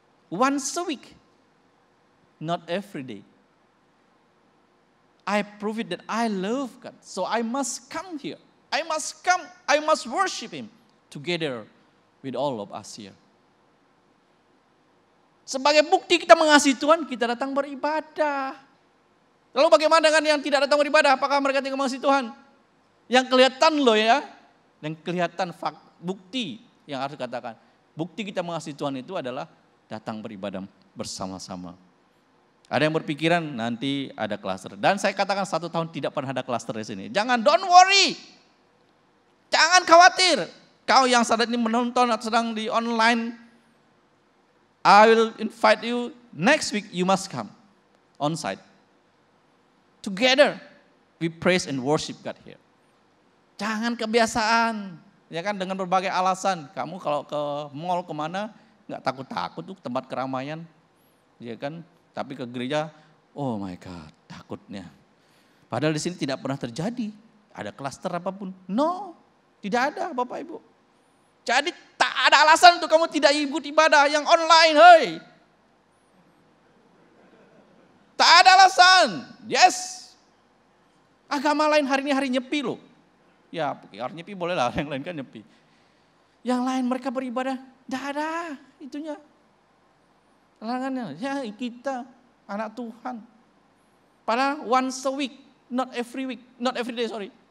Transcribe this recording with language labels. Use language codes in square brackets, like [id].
[en] Once a week, not every day. I prove it that I love God, so I must come here. I must come, I must worship Him together with all of us here. [id] Sebagai bukti kita mengasihi Tuhan, kita datang beribadah. Lalu bagaimana dengan yang tidak datang beribadah? Apakah mereka tidak mengasihi Tuhan? Yang kelihatan loh ya, yang kelihatan bukti yang harus dikatakan. Bukti kita mengasihi Tuhan itu adalah datang beribadah bersama-sama. Ada yang berpikiran nanti ada klaster. Dan saya katakan 1 tahun tidak pernah ada klaster di sini. Jangan, [en] don't worry. [id] Jangan khawatir. Kau yang saat ini menonton atau sedang di online, [en] I will invite you next week, you must come on site. Together we praise and worship God here. [id] Jangan kebiasaan, ya kan, dengan berbagai alasan. Kamu kalau ke mall kemana nggak takut-takut tuh tempat keramaian, ya kan? Tapi ke gereja, [en] oh my God, [id] takutnya. Padahal di sini tidak pernah terjadi ada klaster apapun. No, tidak ada Bapak Ibu. Jadi tak ada alasan untuk kamu tidak ikut ibadah yang online, hei. Tak ada alasan. Yes. Agama lain hari ini hari nyepi loh. Ya, hari nyepi boleh lah, yang lain kan nyepi. Yang lain mereka beribadah, tidak ada itunya. Larangannya, ya kita anak Tuhan. [en] Padahal once a week, not every day, sorry.